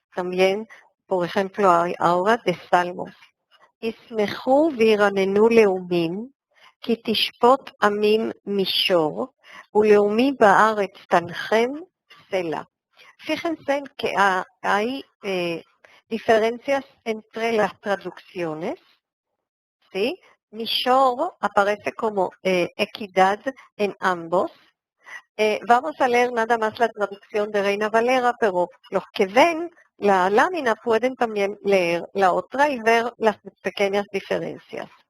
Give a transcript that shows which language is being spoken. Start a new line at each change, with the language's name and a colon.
Spanish: También, por ejemplo, hay ahora de Salmos.
Hebrew: ישמחו וירננו לאומים, כי תשפוט עמים מישור, ולאומי בארץ תנחם סלע.
Spanish: Fíjense que hay diferencias entre las traducciones, ¿sí? Mishor aparece como equidad en ambos. Vamos a leer nada más la traducción de Reina Valera, pero los que ven la lámina pueden también leer la otra y ver las pequeñas diferencias.